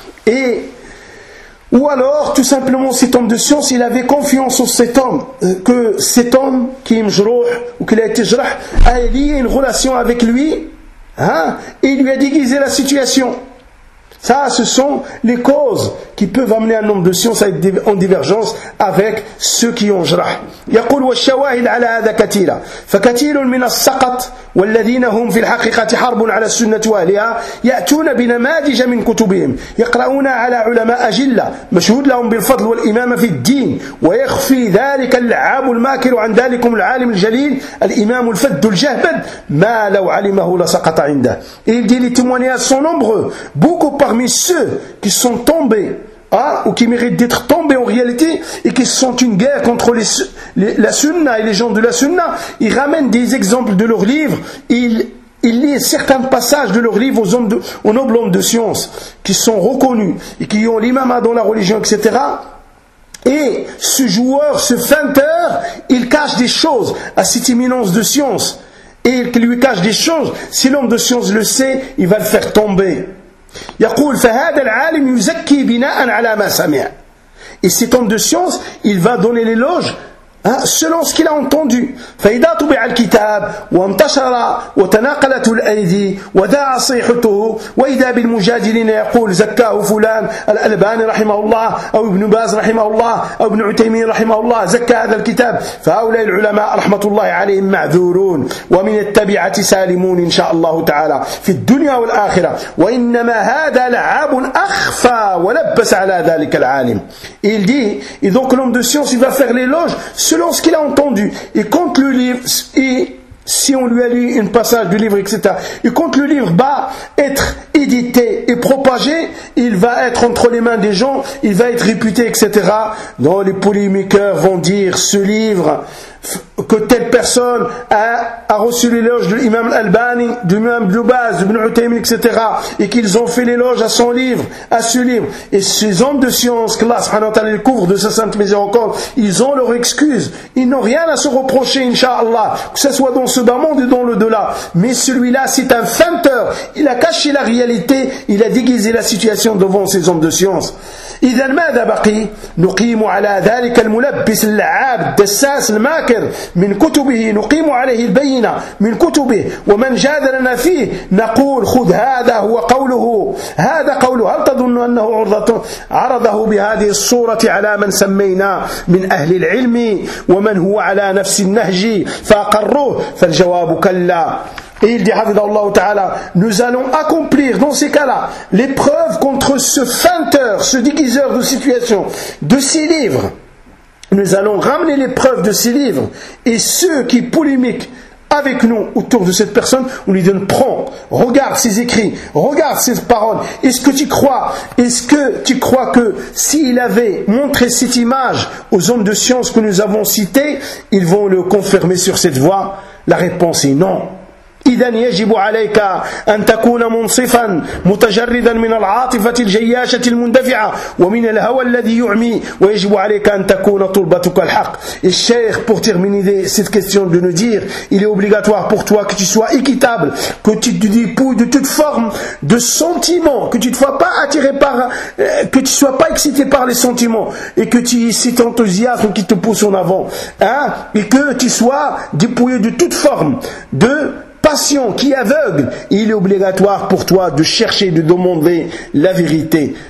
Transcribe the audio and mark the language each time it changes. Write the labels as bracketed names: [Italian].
[French] Et, ou alors, tout simplement, cet homme de science, il avait confiance en cet homme, que cet homme, qui est mjrouh, ou qu'il a été jrah, a lié une relation avec lui, hein, et il lui a déguisé la situation. Ça, ce sont les causes qui peuvent amener un homme de science à être en divergence avec ceux qui ont jrah. [Arabic] يقول والشواهد على هذا كثيرة فكثير من السقط والذين هم في الحقيقة حرب على السنة وأهلها يأتون بنماذج من كتبهم يقرؤون على علماء أجلة مشهود لهم بالفضل والإمامة في الدين ويخفي ذلك اللعاب الماكر عن ذلكم العالم الجليل الإمام الفد الجهبد ما لو علمه لسقط عنده. [French] Il dit les témoignages sont nombreux, beaucoup parmi ceux qui sont tombés, hein, ou qui méritent d'être tombés en réalité, et qui sont une guerre contre la sunna et les gens de la sunna, ils ramènent des exemples de leurs livres, ils lisent certains passages de leurs livres aux nobles hommes de science, qui sont reconnus, et qui ont l'imama dans la religion, etc. Et ce joueur, ce feinteur, il cache des choses à cette éminence de science, et il lui cache des choses, si l'homme de science le sait, il va le faire tomber. [Arabic] يقول فهذا العالم يزكي بناء على ما سمع. [French] Et cet homme de science, il va donner l'éloge, hein, selon ce qu'il a entendu. [Arabic] فإذا طبع الكتاب وانتشر وتناقلت الأيدي وذاع صيحته وإذا بالمجادلين يقول زكاه فلان الألباني رحمه الله أو ابن باز رحمه الله أو ابن عثيمين رحمه الله زكى هذا الكتاب فهؤلاء العلماء رحمة الله عليهم معذورون ومن التبعة سالمون إن شاء الله تعالى في الدنيا والآخرة وإنما هذا لعاب أخفى ولبس على ذلك العالم. [French] Il dit, et donc l'homme de science, il va faire l'éloge selon ce qu'il a entendu. Et quand le livre, et si on lui a lu un passage du livre, etc., et quand le livre va être édité et propagé, il va être entre les mains des gens, il va être réputé, etc. Dont les polémiqueurs vont dire ce livre que telle personne a reçu l'éloge de l'imam al-Albani, de l'imam Dubaz, de l'Ibn Uthaymin, etc., et qu'ils ont fait l'éloge à son livre, à ce livre. Et ces hommes de science, que Allah subhanahu wa ta'ala les couvre de sa sainte miséricorde, ils ont leur excuse. Ils n'ont rien à se reprocher, inshallah, que ce soit dans ce bas monde et dans l'au-delà. Mais celui-là, c'est un feinteur. Il a caché la réalité, il a déguisé la situation devant ces hommes de science. [Arabic] إذا ماذا بقي نقيم على ذلك الملبس اللعاب الدساس الماكر من كتبه نقيم عليه البينة من كتبه ومن جادلنا فيه نقول خذ هذا هو قوله هذا قوله هل تظن أنه عرضة عرضه بهذه الصورة على من سمينا من أهل العلم ومن هو على نفس النهج فأقره فالجواب كلا. [French] Et il dit, Hafidhahullah Ta'ala, nous allons accomplir dans ces cas-là les preuves contre ce feinteur, ce déguiseur de situation, de ces livres. Nous allons ramener les preuves de ces livres et ceux qui polémiquent avec nous autour de cette personne, on lui donne, prends, regarde ses écrits, regarde ses paroles, est-ce que tu crois que s'il avait montré cette image aux hommes de science que nous avons cités, ils vont le confirmer sur cette voie? La réponse est non. [Arabic] إذن يجب عليك أن تكون منصفا متجردا من العاطفة الجياشة المندفعة ومن الهوى الذي يعمي ويجب عليك أن تكون طلبتك الحق. [French] الشيخ pour terminer cette question de nous dire, il est obligatoire pour toi que tu sois équitable, que tu te dépouilles de toute forme de sentiment, que tu ne sois pas attiré par, que tu ne sois pas excité par les sentiments et que tu aies cet enthousiasme qui te pousse en avant, hein, et que tu sois dépouillé de toute forme de passion qui aveugle, il est obligatoire pour toi de chercher, de demander la vérité.